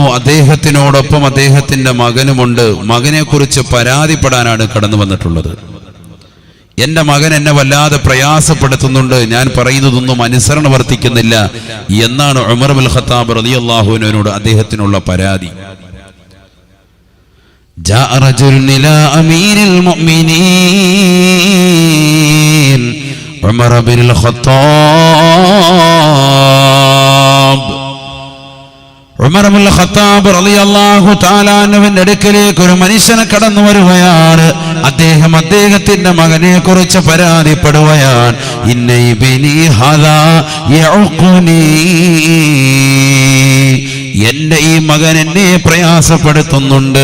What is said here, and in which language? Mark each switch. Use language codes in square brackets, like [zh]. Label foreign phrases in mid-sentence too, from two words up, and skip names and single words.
[ml] അദ്ദേഹത്തിനോടൊപ്പം അദ്ദേഹത്തിന്റെ മകനുമുണ്ട്. മകനെ കുറിച്ച് പരാതിപ്പെടാനാണ് കടന്നു വന്നിട്ടുള്ളത്. എന്റെ മകൻ എന്നെ വല്ലാതെ പ്രയാസപ്പെടുത്തുന്നുണ്ട്, ഞാൻ പറയുന്നതൊന്നും അനുസരണ വർത്തിക്കുന്നില്ല എന്നാണ് ഉമർ ഇബ്നുൽ ഖത്താബ് [ar] رضي الله عنه [ml] അദ്ദേഹത്തിനുള്ള പരാതി. [ar] جاء رجل إلى أمير المؤمنين عمر بن الخطاب. [ml] ഉമർ ഇബ്നുൽ ഖത്താബ് [ar] رضي الله تعالى عنه [ml] അടുക്കലേക്ക് ഒരു മനുഷ്യനെ കടന്നു വരുകയാണ്. അദ്ദേഹം അദ്ദേഹത്തിന്റെ മകനെ കുറിച്ച് പരാതിപ്പെടുകയാണ്. [ar] إن ابني هذا يعقني, [ml] എന്റെ ഈ മകൻ എന്നെ പ്രയാസപ്പെടുത്തുന്നുണ്ട്.